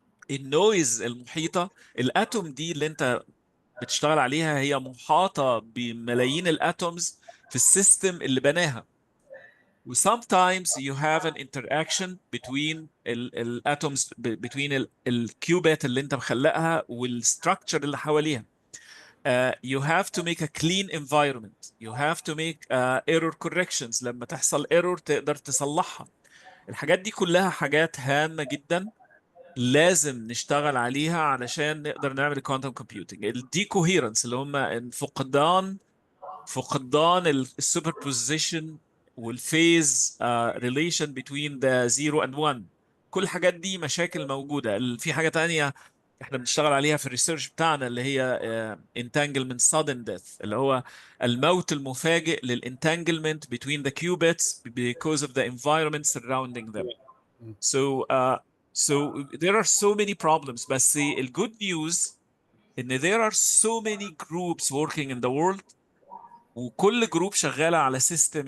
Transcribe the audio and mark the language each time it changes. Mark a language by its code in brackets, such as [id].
[ar] النويز المحيطه، الاتوم دي اللي انت بتشتغل عليها هي محاطه بملايين الاتومز في السيستم اللي بناها. و [en] sometimes you have an interaction between [ar] الاتومز، between الكيوبات اللي انت مخلقها والستراكشر اللي حواليها. [en] You have to make a clean environment. You have to make error corrections. [ar] لما تحصل error تقدر تصلحها. الحاجات دي كلها حاجات هامة جدا لازم نشتغل عليها علشان نقدر نعمل quantum computing. الدي coherence اللي هم فقدان السوبربوزيشن والفيز [en] relation between the 0 and 1. [ar] كل الحاجات دي مشاكل موجودة. في حاجة تانية احنا بنشتغل عليها في الريسيرش بتاعنا اللي هي entanglement sudden death، اللي هو الموت المفاجئ للentanglement [en] between the qubits because of the environment surrounding them. So there are so many problems. بس the good news ان there are so many groups working in the world، [ar] وكل جروب شغاله على سيستم.